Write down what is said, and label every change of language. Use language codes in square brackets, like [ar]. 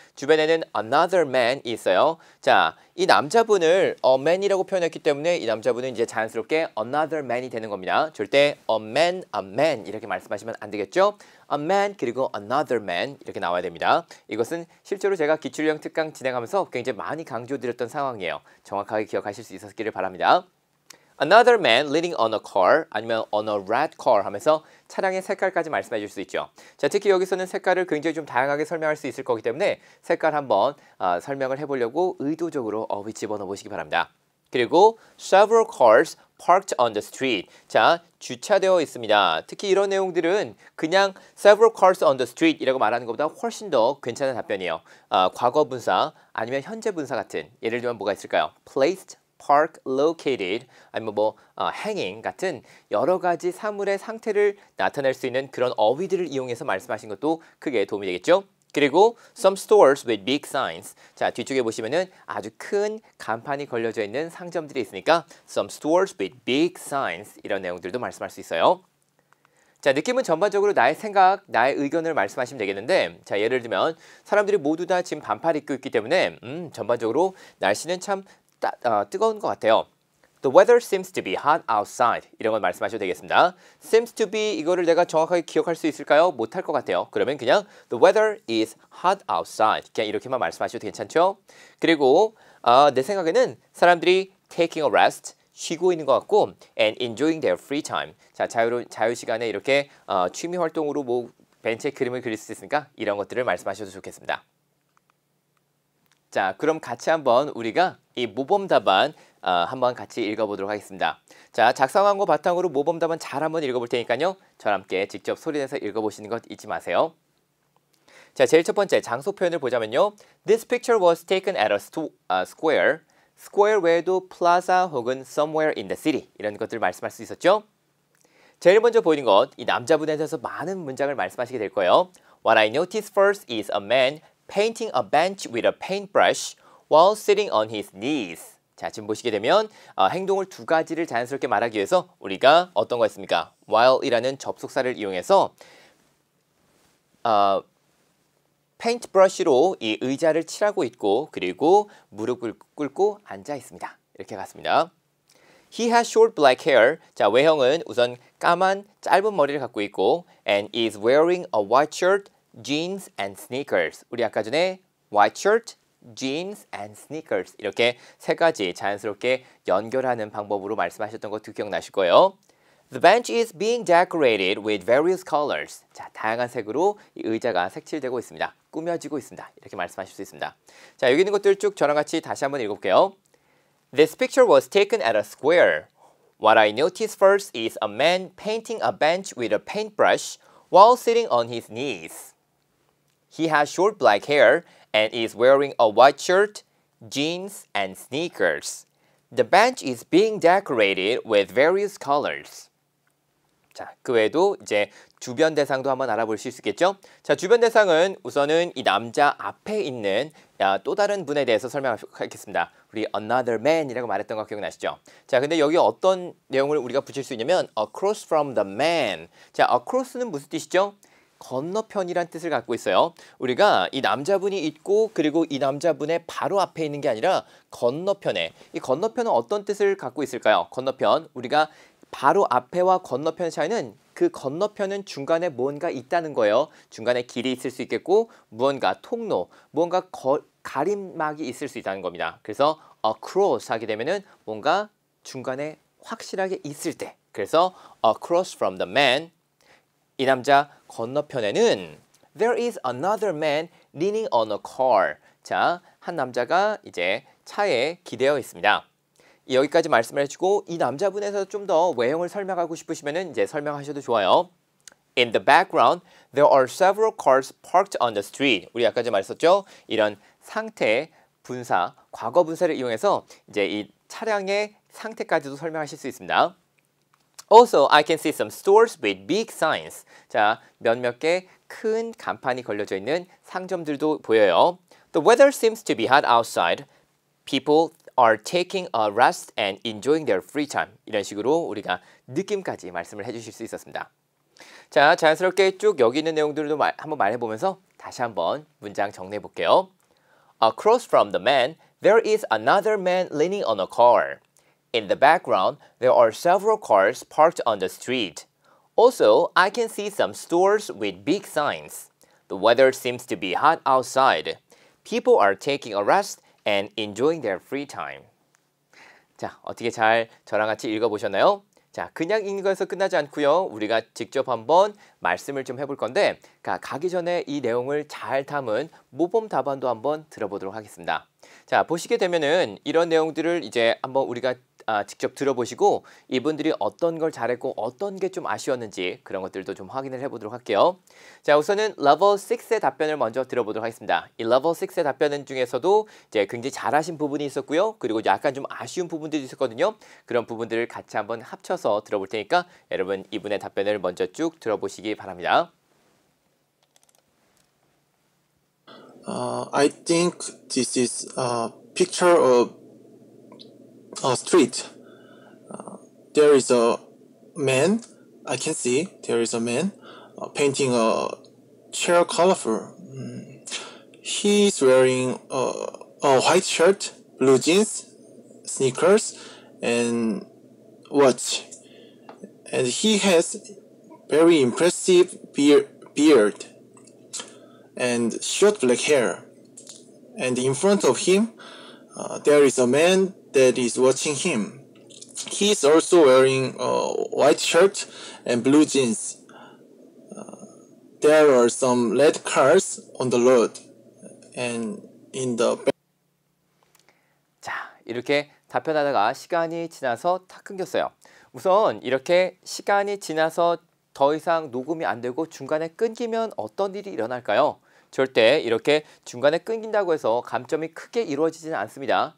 [ko] 주변에는 [en] another man [ko] 이 있어요. 자, 이 남자분을 [en] a man [ko] 이라고 표현했기 때문에 이 남자분은 이제 자연스럽게 another man이 되는 겁니다. 절대 [en] a man [ko] 이렇게 말씀하시면 안 되겠죠? [en] a man [ko] 그리고 [en] another man [ko] 이렇게 나와야 됩니다. 이것은 실제로 제가 기출형 특강 진행하면서 굉장히 많이 강조드렸던 상황이에요. 정확하게 기억하실 수 있었기를 바랍니다. [en] Another man leaning on a car [ko] 아니면 [en] on a red car [ko] 하면서 차량의 색깔까지 말씀해 줄 수 있죠. 자, 특히 여기서는 색깔을 굉장히 좀 다양하게 설명할 수 있을 거기 때문에 색깔 한번 설명을 해보려고 의도적으로 어휘 집어넣어 보시기 바랍니다. [en] 그리고 several cars parked on the street. [ko] 자, 주차되어 있습니다. 특히 이런 내용들은 그냥 [en] several cars on the street [ko] 이라고 말하는 것보다 훨씬 더 괜찮은 답변이에요. 과거 분사 아니면 현재 분사 같은 예를 들면 뭐가 있을까요? [en] placed park located [ko] 아니면 [en] hanging [ko] 같은 여러 가지 사물의 상태를 나타낼 수 있는 그런 어휘들을 이용해서 말씀하신 것도 크게 도움이 되겠죠. [en] 그리고 some stores with big signs. [ko] 자, 뒤쪽에 보시면은 아주 큰 간판이 걸려져 있는 상점들이 있으니까 [en] some stores with big signs [ko] 이런 내용들도 말씀할 수 있어요. 자, 느낌은 전반적으로 나의 생각, 나의 의견을 말씀하시면 되겠는데, 자, 예를 들면 사람들이 모두 다 지금 반팔 입고 있기 때문에 전반적으로 날씨는 참 뜨거운 것 같아요. [en] The weather seems to be hot outside. [ko] 이런 걸 말씀하셔도 되겠습니다. [en] Seems to be [ko] 이거를 내가 정확하게 기억할 수 있을까요? 못할 것 같아요. 그러면 그냥 [en] The weather is hot outside. [ko] 그냥 이렇게만 말씀하셔도 괜찮죠? 그리고 내 생각에는 사람들이 [en] taking a rest, [ko] 쉬고 있는 것 같고 [en] and enjoying their free time. [ko] 자, 자유 시간에 이렇게 취미 활동으로 벤치에 그림을 그릴 수 있으니까 이런 것들을 말씀하셔도 좋겠습니다. 자, 그럼 같이 한번 우리가 이 모범 답안 한번 같이 읽어보도록 하겠습니다. 자, 작성한 거 바탕으로 모범 답안 잘 한번 읽어볼 테니까요. 저와 함께 직접 소리내서 읽어보시는 것 잊지 마세요. 자, 제일 첫 번째 장소 표현을 보자면요. [en] This picture was taken at a square. [ko] square 외에도 plaza 혹은 [en] somewhere in the city [ko] 이런 것들을 말씀할 수 있었죠. 제일 먼저 보이는 것, 이 남자분에 대해서 많은 문장을 말씀하시게 될 거예요. [en] What I noticed first is a man painting a bench with a paintbrush while sitting on his knees. [ko] 자, 지금 보시게 되면 행동을 두 가지를 자연스럽게 말하기 위해서 우리가 어떤 거 했습니까? while이라는 접속사를 이용해서 페인트브러쉬로 이 의자를 칠하고 있고 그리고 무릎을 꿇고 앉아 있습니다. 이렇게 갔습니다. [en] He has short black hair. [ko] 자, 외형은 우선 까만 짧은 머리를 갖고 있고 [en] and is wearing a white shirt, jeans and sneakers. [ko] 우리 아까 전에 [en] white shirt, jeans and sneakers [ko] 이렇게 세 가지 자연스럽게 연결하는 방법으로 말씀하셨던 것도 기억나실 거예요. [en] The bench is being decorated with various colors. [ko] 자, 다양한 색으로 이 의자가 색칠되고 있습니다. 꾸며지고 있습니다. 이렇게 말씀하실 수 있습니다. 자, 여기 있는 것들 쭉 저랑 같이 다시 한번 읽어볼게요. [en] This picture was taken at a square. What I noticed first is a man painting a bench with a paintbrush while sitting on his knees. He has short black hair and is wearing a white shirt, jeans, and sneakers. The bench is being decorated with various colors. [ko] 자, 그 외에도 이제 주변 대상도 한번 알아보실 수 있겠죠? 자, 주변 대상은 우선은 이 남자 앞에 있는 또 다른 분에 대해서 설명하겠습니다. 우리 [en] another man [ko] 이라고 말했던 거 기억나시죠? 자, 근데 여기 어떤 내용을 우리가 붙일 수 있냐면 [en] across from the man. [ko] 자, across는 무슨 뜻이죠? 건너편이란 뜻을 갖고 있어요. 우리가 이 남자분이 있고 그리고 이 남자분의 바로 앞에 있는 게 아니라 건너편에. 이 건너편은 어떤 뜻을 갖고 있을까요? 건너편. 우리가 바로 앞에와 건너편 차이는 그 건너편은 중간에 뭔가 있다는 거예요. 중간에 길이 있을 수 있겠고 무언가 통로, 무언가 가림막이 있을 수 있다는 겁니다. 그래서 across 하게 되면은 뭔가 중간에 확실하게 있을 때. 그래서 [en] across from the man. [ko] 이 남자 건너편에는 [en] there is another man leaning on a car. [ko] 자, 한 남자가 이제 차에 기대어 있습니다. 여기까지 말씀을 해주고 이 남자분에서 좀 더 외형을 설명하고 싶으시면 이제 설명하셔도 좋아요. [en] In the background, there are several cars parked on the street. [ko] 우리 아까 전에 말했었죠? 이런 상태 분사, 과거 분사를 이용해서 이제 이 차량의 상태까지도 설명하실 수 있습니다. [en] Also, I can see some stores with big signs. [ko] 자, 몇몇 개 큰 간판이 걸려져 있는 상점들도 보여요. [en] The weather seems to be hot outside. People are taking a rest and enjoying their free time. [ko] 이런 식으로 우리가 느낌까지 말씀을 해주실 수 있었습니다. 자, 자연스럽게 쭉 여기 있는 내용들도 한번 말해보면서 다시 한번 문장 정리해 볼게요. [en] Across from the man, there is another man leaning on a car. In the background, there are several cars parked on the street. Also, I can see some stores with big signs. The weather seems to be hot outside. People are taking a rest and enjoying their free time. [ko] 자, 어떻게 잘 저랑 같이 읽어보셨나요? 자, 그냥 읽는 것에서 끝나지 않고요. 우리가 직접 한번 말씀을 좀 해볼 건데 가기 전에 이 내용을 잘 담은 모범 답안도 한번 들어보도록 하겠습니다. 자, 보시게 되면은 이런 내용들을 이제 한번 우리가 직접 들어보시고 이분들이 어떤 걸 잘했고 어떤 게 좀 아쉬웠는지 그런 것들도 좀 확인을 해보도록 할게요. 자, 우선은 level 6의 답변을 먼저 들어보도록 하겠습니다. 이 level 6의 답변 중에서도 이제 굉장히 잘하신 부분이 있었고요. 그리고 약간 좀 아쉬운 부분들이 있었거든요. 그런 부분들을 같이 한번 합쳐서 들어볼 테니까 여러분 이분의 답변을 먼저 쭉 들어보시기 바랍니다. [en] I think this is a picture of a street. There is a man. I can see there is a man painting a chair colorful. He's wearing a white shirt, blue jeans, sneakers, and watch. And he has very impressive beard and short black hair. And in front of him, there is a man that is watching him. He is also wearing a white shirt and blue jeans. There are some red cars on the road. And in the [ko] 자, 이렇게 답변하다가 시간이 지나서 탁 끊겼어요. 우선 이렇게 시간이 지나서 더 이상 녹음이 안 되고 중간에 끊기면 어떤 일이 일어날까요? 절대 이렇게 중간에 끊긴다고 해서 감점이 크게 이루어지지는 않습니다.